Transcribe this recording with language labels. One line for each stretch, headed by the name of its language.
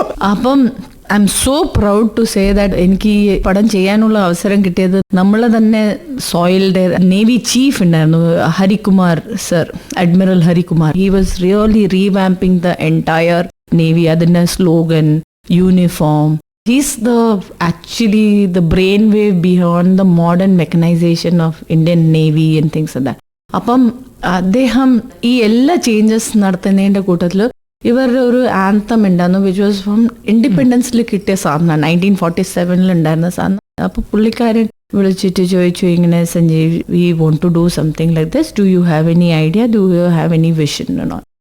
Malayalam: അപ്പം
English: I am so proud to say that
Malayalam: എനിക്ക് ഈ പടം ചെയ്യാനുള്ള അവസരം കിട്ടിയത് നമ്മളെ തന്നെ സോയിൽഡ് നേവി ചീഫ് ഉണ്ടായിരുന്നു, Harikumar sir, admiral Harikumar.
English: he was really revamping the entire navy,
Malayalam: അതിൻ്റെ
English: Slogan, uniform. He's actually the brainwave behind the modern mechanization of Indian Navy and things like that.
Malayalam: അപ്പം അദ്ദേഹം ഈ എല്ലാ ചേഞ്ചസ് നടത്തുന്നതിൻ്റെ കൂട്ടത്തിൽ ഇവരുടെ ഒരു ആന്തം ഉണ്ടായിരുന്നു,
English: which was from
Malayalam: ഇൻഡിപെൻഡൻസിൽ കിട്ടിയ സാധനം, 1947 ഉണ്ടായിരുന്ന സാധനം. അപ്പോൾ പുള്ളിക്കാരൻ വിളിച്ചിട്ട് ചോദിച്ചു, ഇങ്ങനെ Sanjay
English: we want to do something like this, do you have any idea, do you have any vision
Malayalam: എന്നോ.